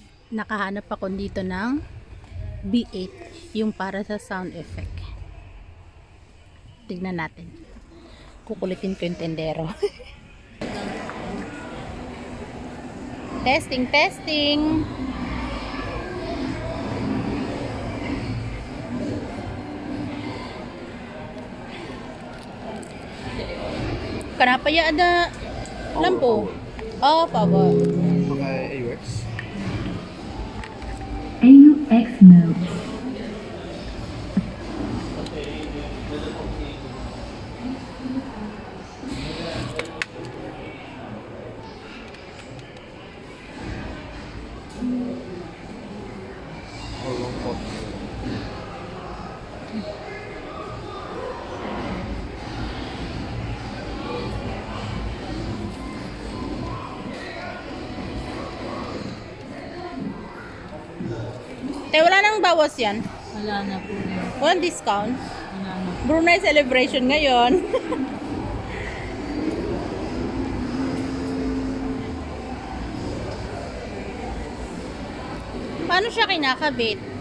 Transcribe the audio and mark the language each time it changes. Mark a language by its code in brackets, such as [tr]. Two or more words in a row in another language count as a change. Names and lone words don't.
[tl] Nakahanap ako dito ng B8, yung para sa [en] sound effect. [tl] Tignan natin. Kukulitin ko yung tendero. [en] Testing, testing. [ms] Kenapa ya ada lampu? [en] Oh, power. [ms] Pakai AUX. [en] AUX mode. Oh, long pot. [tl] Te, wala nang bawas yan. Wala na po. Walang discount. Wala na. Brunei celebration ngayon. Paano siya kinakabit?